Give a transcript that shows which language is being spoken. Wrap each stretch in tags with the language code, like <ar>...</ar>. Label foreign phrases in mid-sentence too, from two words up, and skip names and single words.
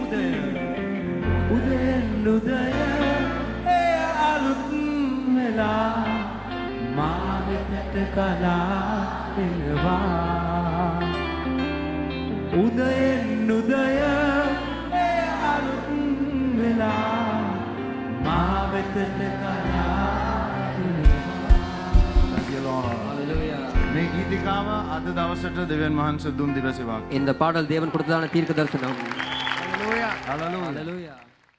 <si>උදය ඒ අලුත් වෙලා මා වෙතට ගලා එනවා උදයෙන් උදය ඒ අලුත් වෙලා මා වෙතට ගලා Hallelujah. මේ ගීතිකාව අද දවසට දෙවියන් වහන්සේ දුන් දිවසේවා.</si> <ta>இந்த பாடல் தேவன் கொடுத்ததான தீர்க்க தரிசனம். Hallelujah. Hallelujah.</ta>